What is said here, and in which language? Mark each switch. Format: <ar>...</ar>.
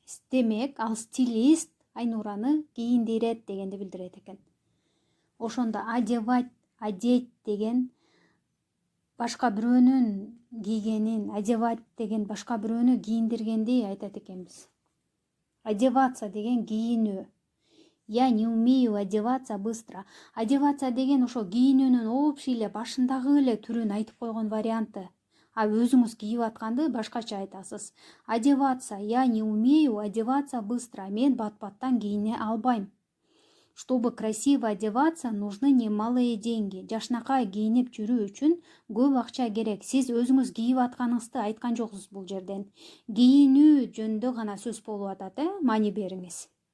<ky>Демек, ал стилист Айнураны кийиндирет дегенди билдирет экен. Ошондо одевать, одеть деген башка бирөөнүн кийгенин, одевать деген башка бирөөнү кийиндиргенди айтат экенбиз. Одеваться деген кийинүү.</ky> <ru>Я не умею одеваться быстро.</ru> <ky>Одеваться деген ошо кийинүүнүн общий эле башындагы эле түрүн айтып койгон варианты. А өзүңүз кийип атканды башкача айтасыз. Одеваться.</ky> <ru>Я не умею одеваться быстро.</ru> <ky>Мен бат-баттан кийине албайм.</ky> <ru>Чтобы красиво одеваться, нужны немалые деньги.</ru> <ky>Жакшынакай кийинип жүрүү үчүн көп акча керек. Сиз өзүңүз кийип атканыңызды айткан жоксуз бул жерден. Кийинүү жөнүндө гана сөз болуп атат, мани бериңиз.</ky>